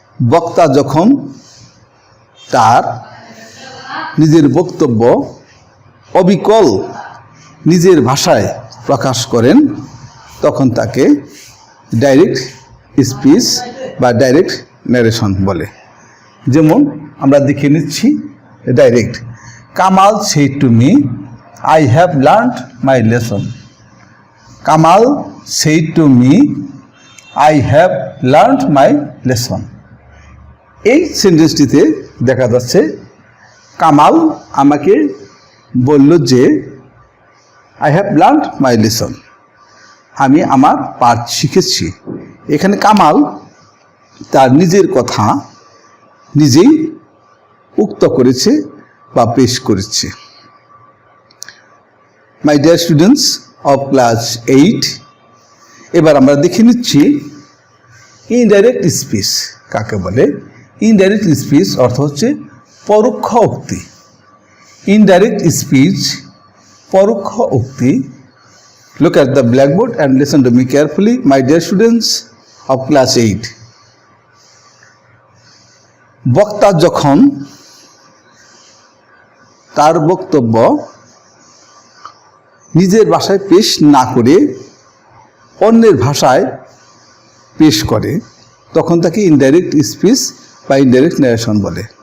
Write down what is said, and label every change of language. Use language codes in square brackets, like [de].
[bn] বক্তা যখন তার নিজের বক্তব্য অবিকল নিজের ভাষায় প্রকাশ করেন তখন তাকে ডাইরেক্ট স্পিচ বা ডাইরেক্ট ন্যারেশন বলে। যেমন আমরা দেখে নিচ্ছি direct. [en] Kamal said to me, I have learned my lesson. Kamal said to me, I have learned my lesson. [bn] এই সেন্টেন্সটিতে দেখা যাচ্ছে কামাল আমাকে বলল যে [en] I have learned my lesson. [bn] আমি আমার পাঠ শিখেছি। এখানে কামাল তার নিজের কথা নিজেই উক্ত করেছে বা পেশ করেছে। My dear students of class 8, এবার আমরা দেখে নিচ্ছি ইনডাইরেক্ট স্পিচ কাকে বলে। ইনডাইরেক্ট স্পিচ অর্থ হচ্ছে পরোক্ষ উক্তি। ইনডাইরেক্ট স্পিচ পরোক্ষ উক্তি। [en] Look at the blackboard and listen to me carefully, my dear students of class 8. [bn] বক্তা যখন তার বক্তব্য নিজের ভাষায় পেশ না করে অন্যের ভাষায় পেশ করে তখন তাকে ইনডাইরেক্ট স্পিচ বা ইনডাইরেক্ট ন্যারেশন বলে।